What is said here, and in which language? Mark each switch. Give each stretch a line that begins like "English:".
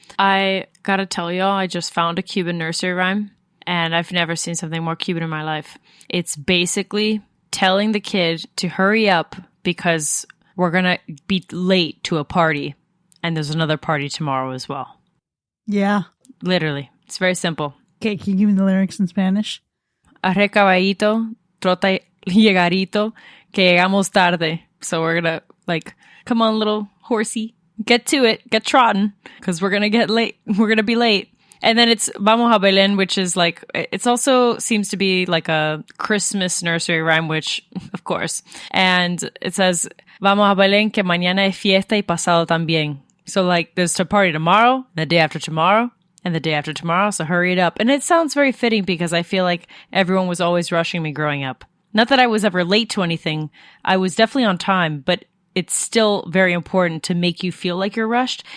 English: I gotta tell y'all, I just found a Cuban nursery rhyme, and I've never seen something more Cuban in my life. It's basically telling the kid to hurry up because we're gonna be late to a party, and there's another party tomorrow as well. Yeah. Literally. It's very simple. Okay, can you give me the lyrics in Spanish?
Spanish: Arre caballito, trota llegarito, que llegamos tarde.
English: So we're gonna, like, come on, little horsey, get to it, get trotting, because we're gonna get late. We're gonna be late. And then it's
Spanish: Vamos a Belén,
English: which is like, it's also seems to be like a Christmas nursery rhyme, which, of course. And it says,
Spanish: Vamos a Belén, que mañana es fiesta y pasado también.
English: So like, there's a party tomorrow, the day after tomorrow, and the day after tomorrow, so hurry it up. And it sounds very fitting because I feel like everyone was always rushing me growing up. Not that I was ever late to anything. I was definitely on time, but it's still very important to make you feel like you're rushed.